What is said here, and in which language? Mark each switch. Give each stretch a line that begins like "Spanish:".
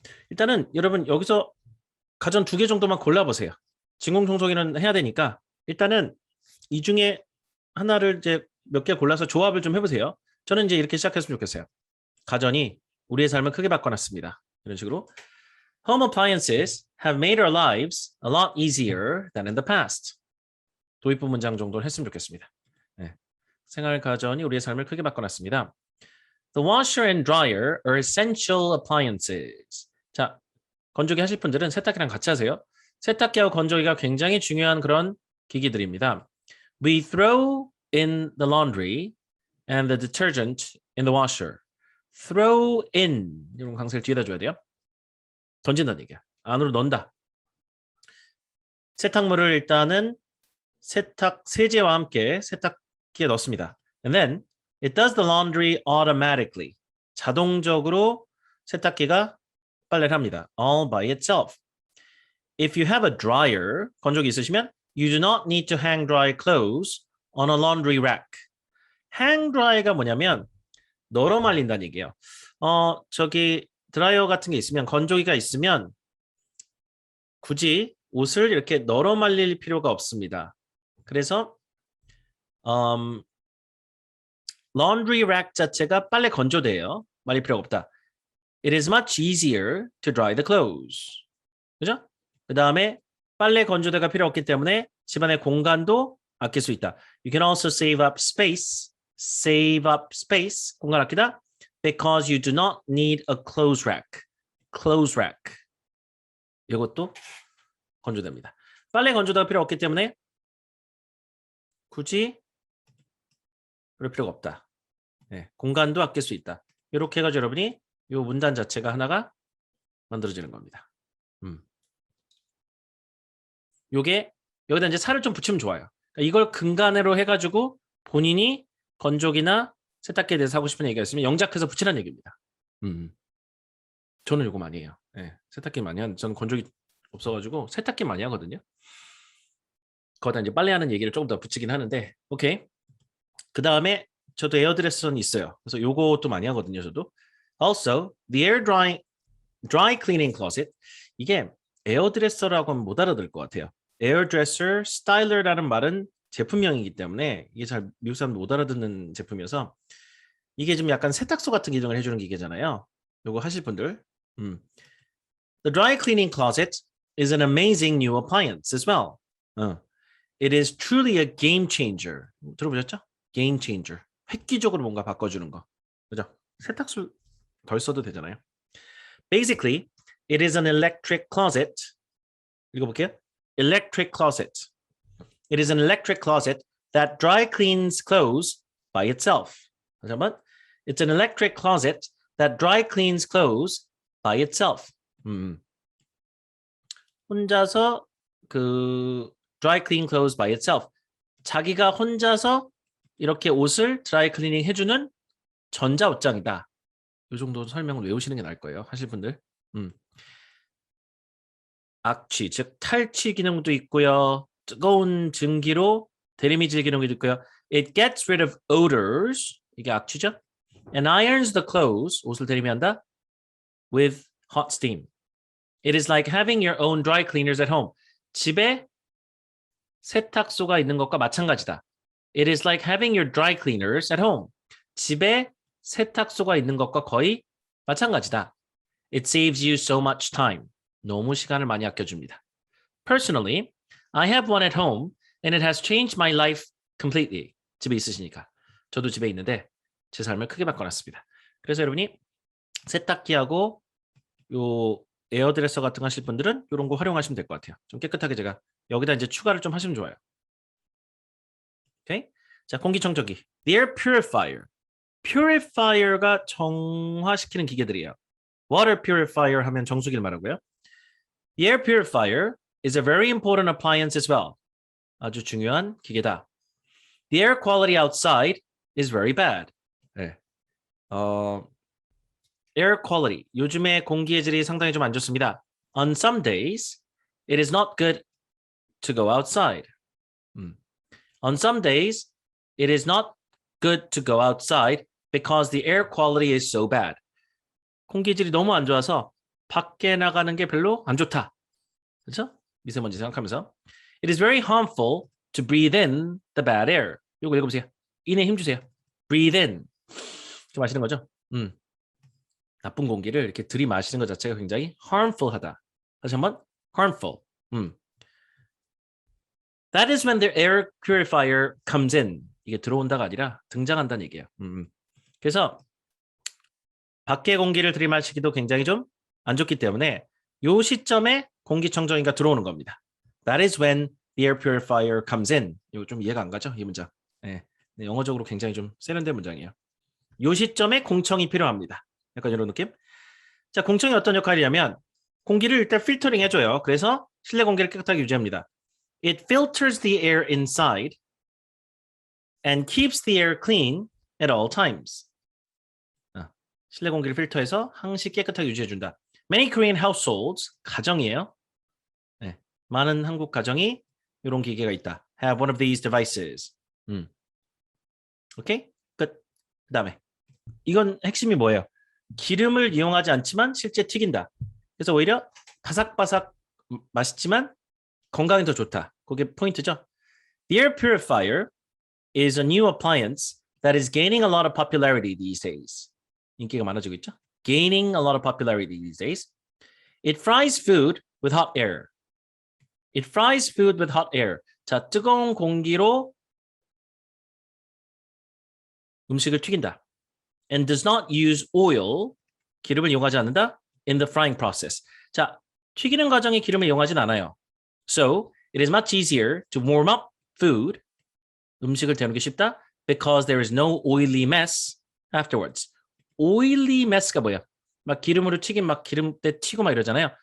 Korean: 일단은 여러분 여기서 가전 2개 정도만 골라보세요. 진공청소기는 해야 되니까 일단은 이 중에 하나를 이제 몇 개 골라서 조합을 좀 해보세요. 저는 이제 이렇게 시작했으면 좋겠어요. 가전이 우리의 삶을 크게 바꿔놨습니다. 이런 식으로
English: Home appliances have made our lives a lot easier than in the past.
Korean: 도입부 문장 정도는 했으면 좋겠습니다. 네. 생활 가전이 우리의 삶을 크게 바꿔놨습니다.
English: The washer and dryer are essential appliances.
Korean: 자, 건조기 하실 분들은 세탁기랑 같이 하세요. 세탁기하고 건조기가 굉장히 중요한 그런 기기들입니다.
English: We throw in the laundry and the detergent in the washer. Throw in
Korean: 이런 강세를 뒤에다 줘야 돼요. 던진다는 얘기야. 안으로 넣는다. 세탁물을 일단은 세탁 세제와 함께 세탁기에 넣습니다.
English: And then it does the laundry automatically.
Korean: 자동적으로 세탁기가 빨래를 합니다.
English: All by itself. If you have a dryer,
Korean: 건조기 있으시면
English: you do not need to hang dry clothes on a laundry rack.
Korean: hang dry가 뭐냐면 널어 말린다는 얘기예요. 저기 드라이어 같은 게 있으면 건조기가 있으면 굳이 옷을 이렇게 널어 말릴 필요가 없습니다. 그래서 laundry rack 자체가 빨래 건조대예요. 말릴 필요가 없다.
English: It is much easier to dry the clothes.
Korean: 그죠? 그 다음에 빨래 건조대가 필요 없기 때문에 집안의 공간도 아낄 수 있다.
English: You can also save up space. Save up space.
Korean: 공간 아끼다.
English: Because you do not need a clothes rack. Clothes rack.
Korean: 이것도 건조됩니다. 빨래 건조대가 필요 없기 때문에 굳이 그럴 필요가 없다. 네, 공간도 아낄 수 있다. 이렇게 해가지고 여러분이 이 문단 자체가 하나가 만들어지는 겁니다. 요게 여기다 이제 살을 좀 붙이면 좋아요. 그러니까 이걸 근간으로 해가지고 본인이 건조기나 세탁기에 대해서 하고 싶은 얘기가 있으면 영작해서 붙이라는 얘기입니다. 저는 이거 많이 해요. 네, 세탁기 많이 하는. 저는 건조기 없어가지고 세탁기 많이 하거든요. 거기다 이제 빨래하는 얘기를 조금 더 붙이긴 하는데, 오케이. 그 다음에 저도 에어드레스는 있어요. 그래서 요것도 많이 하거든요, 저도.
English: Also, the air dry cleaning closet.
Korean: 이게 에어드레서라고 하면 못 알아들 것 같아요. 에어드레서, 스타일러라는 말은 제품명이기 때문에 이게 잘 미국 사람들 못 알아듣는 제품이어서 이게 좀 약간 세탁소 같은 기능을 해주는 기계잖아요. 요거 하실 분들.
English: The dry cleaning closet is an amazing new appliance as well. It is truly a game changer.
Korean: 들어보셨죠?
English: Game changer.
Korean: 획기적으로 뭔가 바꿔주는 거. 그죠? 세탁소 덜 써도 되잖아요.
English: Basically, it is an electric closet.
Korean: 읽어볼게요.
English: Electric closet. It is an electric closet that dry cleans clothes by itself.
Korean: 다시 한번.
English: It's an electric closet that dry cleans clothes by itself.
Korean: 혼자서 그
English: dry clean clothes by itself.
Korean: 자기가 혼자서 이렇게 옷을 드라이 클리닝 해주는 전자 옷장이다. 이 정도 설명을 외우시는 게 나을 거예요. 하실 분들. 악취, 즉 탈취 기능도 있고요. 뜨거운 증기로 대리미질 기능도 있고요.
English: It gets rid of odors.
Korean: 이게 악취죠.
English: And irons the clothes.
Korean: 옷을 대리미한다.
English: With hot steam. It is like having your own dry cleaners at home.
Korean: 집에 세탁소가 있는 것과 마찬가지다.
English: It is like having your dry cleaners at home.
Korean: 집에 세탁소가 있는 것과 거의 마찬가지다.
English: It saves you so much time.
Korean: 너무 시간을 많이 아껴줍니다.
English: Personally, I have one at home and it has changed my life completely.
Korean: 집에 있으시니까. 저도 집에 있는데 제 삶을 크게 바꿔놨습니다. 그래서 여러분이 세탁기하고 요 에어드레서 같은 거 하실 분들은 이런 거 활용하시면 될 것 같아요. 좀 깨끗하게 제가 여기다 이제 추가를 좀 하시면 좋아요. 오케이? 자, 공기청정기.
English: The air purifier.
Korean: purifier가 정화시키는 기계들이에요. water purifier 하면 정수기를 말하고요.
English: The air purifier is a very important appliance as well.
Korean: 아주 중요한 기계다.
English: The air quality outside is very bad.
Korean: 네.
English: air quality.
Korean: 요즘에 공기의 질이 상당히 좀 안 좋습니다.
English: On some days, it is not good to go outside. On some days, it is not good to go outside because the air quality is so bad.
Korean: 공기의 질이 너무 안 좋아서 밖에 나가는 게 별로 안 좋다. 그렇죠? 미세먼지 생각하면서.
English: It is very harmful to breathe in the bad air.
Korean: 이거 읽어보세요. 인에 힘주세요.
English: Breathe in.
Korean: 좀 아시는 거죠? 나쁜 공기를 이렇게 들이마시는 것 자체가 굉장히 harmful하다. 다시 한번 harmful.
English: That is when the air purifier comes in.
Korean: 이게 들어온다가 아니라 등장한다는 얘기예요. 그래서 밖의 공기를 들이마시기도 굉장히 좀 안 좋기 때문에 이 시점에 공기청정기가 들어오는 겁니다.
English: That is when the air purifier comes in.
Korean: 이거 좀 이해가 안 가죠? 이 문장. 네, 영어적으로 굉장히 좀 세련된 문장이에요. 이 시점에 공청이 필요합니다. 약간 이런 느낌? 자, 공청이 어떤 역할이냐면 공기를 일단 필터링 해줘요. 그래서 실내 공기를 깨끗하게 유지합니다.
English: It filters the air inside and keeps the air clean at all times.
Korean: 실내 공기를 필터해서 항시 깨끗하게 유지해준다.
English: Many Korean households,
Korean: 가정이에요. 네, 많은 한국 가정이 이런 기계가 있다.
English: Have one of these devices.
Korean: 오케이? 끝. 그 다음에 이건 핵심이 뭐예요? 기름을 이용하지 않지만 실제 튀긴다. 그래서 오히려 바삭바삭 맛있지만 건강에 더 좋다. 그게 포인트죠.
English: The air purifier is a new appliance that is gaining a lot of popularity these days.
Korean: 인기가 많아지고 있죠.
English: Gaining a lot of popularity these days. It fries food with hot air. It fries food with hot air.
Korean: 자, 뜨거운 공기로 음식을 튀긴다.
English: And does not use oil.
Korean: 기름을 이용하지 않는다.
English: In the frying process.
Korean: 자, 튀기는 과정에 기름을 이용하진 않아요.
English: So, it is much easier to warm up food.
Korean: 음식을 데우는 게 쉽다.
English: Because there is no oily mess afterwards.
Korean: oily mess가 뭐야? 막 기름으로 튀긴 막 기름때 튀고 막 이러잖아요.